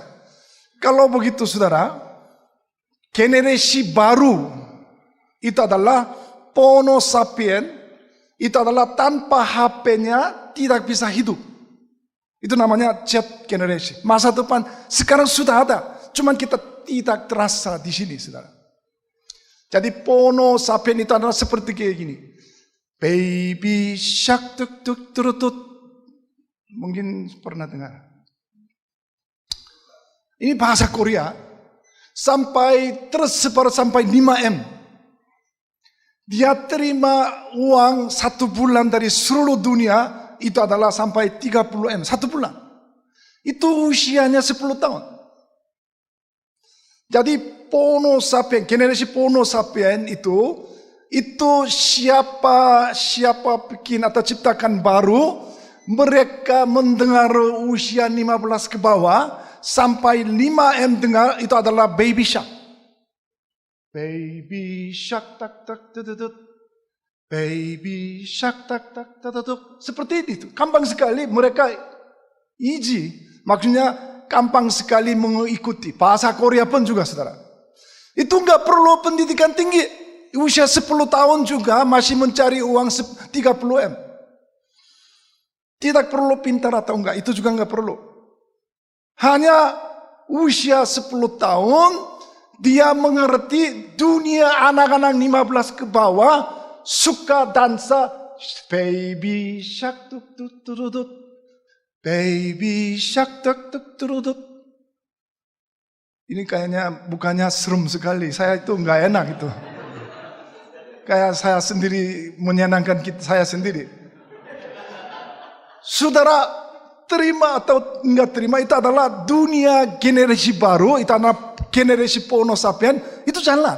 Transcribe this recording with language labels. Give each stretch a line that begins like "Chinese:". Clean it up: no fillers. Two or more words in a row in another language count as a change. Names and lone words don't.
Indonesian: Kalau begitu, saudara, generasi baru itu adalah Homo sapien, itu adalah tanpa HP-nya tidak bisa hidup. Itu namanya Z generasi. Masa depan sekarang sudah ada, cuman kita tidak terasa di sini, saudara. Jadi Pono Sapien itu adalah seperti kayak gini. Baby shark tuk tuk turutut. Mungkin pernah dengar. Ini bahasa Korea. Sampai tersebar sampai 5M. Dia terima uang 1 bulan dari seluruh dunia. Itu adalah sampai 30M. 1 bulan. Itu usianya 10 tahun. Jadi Pono Sapien, generasi Pono Sapien itu siapa bikin atau ciptakan baru, mereka mendengar usia 15 ke bawah sampai 5M dengar itu adalah baby shark. Baby shark tak tak tutut. Baby shark tak tak tutut. Seperti itu. Gampang sekali mereka easy. Maksudnya gampang sekali mengikuti. Bahasa Korea pun juga saudara. Itu enggak perlu pendidikan tinggi. Usia 10 tahun juga masih mencari uang 30M. Tidak perlu pintar atau enggak, itu juga enggak perlu. Hanya usia 10 tahun, dia mengerti dunia anak-anak 15 ke bawah, suka dansa, baby shark tuk tuk turutut, baby shark tuk tuk turutut. Ini kayaknya bukannya serem sekali, saya itu enggak enak itu. Kayak saya sendiri menyenangkan saya sendiri. Saudara terima atau enggak terima itu adalah dunia generasi baru, itu adalah generasi Pono Sapien, itu jalan.